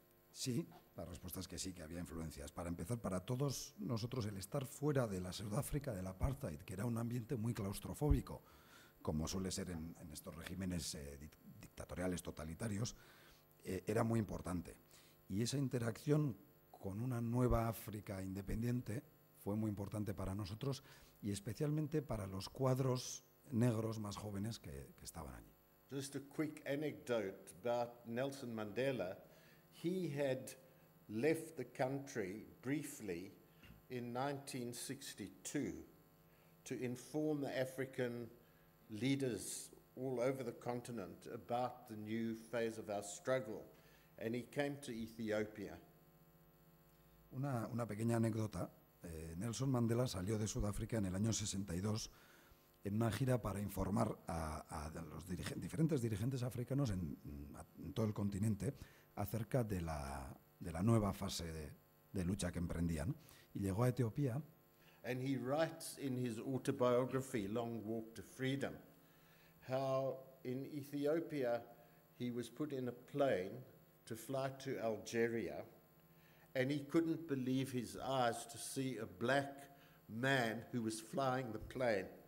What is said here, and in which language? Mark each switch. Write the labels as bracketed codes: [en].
[es] Sí, la respuesta es que sí, que había influencias. Para empezar, para todos nosotros el estar fuera de la Sudáfrica del apartheid, que era un ambiente muy claustrofóbico, como suele ser en estos regímenes dictatoriales totalitarios, era muy importante. Y esa interacción con una nueva África independiente fue muy importante para nosotros y especialmente para los cuadros negros más jóvenes que estaban allí. [en] Just a quick anecdote about Nelson Mandela. He had left the country briefly in 1962 to inform the African leaders all over the continent about the new phase of our struggle. And he came to Ethiopia. [es] Una pequeña anécdota. Nelson Mandela salió de Sudáfrica en el año 62 en una gira para informar a los diferentes dirigentes africanos en todo el continente acerca de la nueva fase de lucha que emprendían. Y llegó a Etiopía. [en] And he writes in his autobiography, Long Walk to Freedom, how in Ethiopia he was put in a plane to fly to Algeria, and he couldn't believe his eyes to see a black man who was flying the plane.